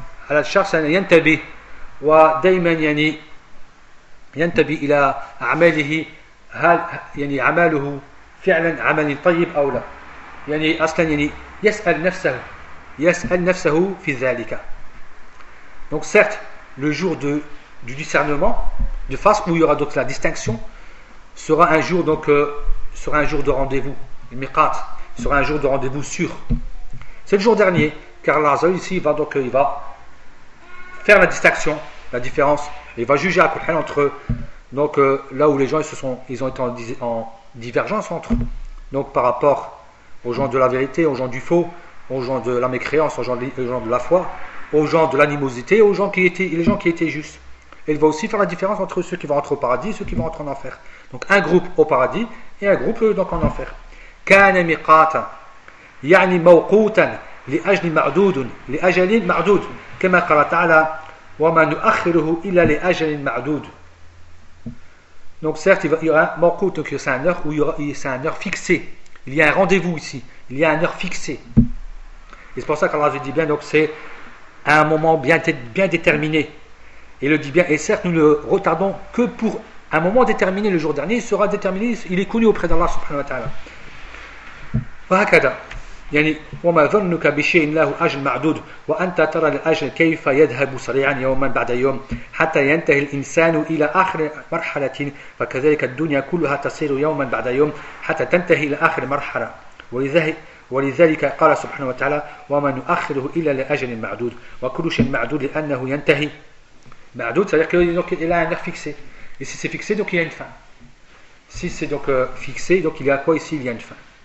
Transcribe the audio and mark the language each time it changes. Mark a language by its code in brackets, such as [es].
[ar] على الشخص أن ينتبه ودائما يعني ينتبه إلى أعماله، هل يعني عمله فعلا عمل طيب أو لا، يعني أصلا يعني يسأل نفسه في ذلك. [fr] Donc certes le jour du discernement de face où il y aura donc la distinction sera un jour donc sera un jour de rendez-vous miqat sera un jour de rendez-vous sûr. C'est le jour dernier car Allah Azza wa Jalla ici il va faire la distinction, la différence, et va juger à Coran entre eux. Donc là où les gens ils ont été en divergence entre eux. Donc par rapport aux gens de la vérité, aux gens du faux, aux gens de la mécréance, aux gens de la foi, aux gens de l'animosité, aux gens qui étaient justes. Et il va aussi faire la différence entre ceux qui vont rentrer au paradis et ceux qui vont rentrer en enfer. Donc un groupe au paradis et un groupe donc en enfer. [ar] كان ميقاتا يعني موقوتا لأجل معدود لأجل معدود كما قال تعالى وما نؤخره إلا لأجل معدود. [fr] Donc certes il y aura un manque, donc c'est un heure où c'est un heure fixée. Il y a un rendez-vous ici. Il y a un heure fixée. Et c'est pour ça qu'Allah dit bien donc c'est à un moment bien déterminé. Il le dit bien et certes nous ne retardons que pour un moment déterminé. Le jour dernier il sera déterminé. Il est connu auprès d'Allah [ar] subhanahu wa taala. فهكذا يعني وما ظنك بشيء له أجل معدود وأنت ترى الأجل كيف يذهب سريعا يوما بعد يوم حتى ينتهي الإنسان إلى آخر مرحلة فكذلك الدنيا كلها تصير يوما بعد يوم حتى تنتهي إلى آخر مرحلة ولذلك قال سبحانه وتعالى وما نؤخره إلا لأجل معدود وكل شيء معدود لأنه ينتهي معدود [fr] donc il a un heure fixée et si c'est fixé donc il y a une fin [ar] si c'est donc fixé donc il y a quoi ici il y a une fin.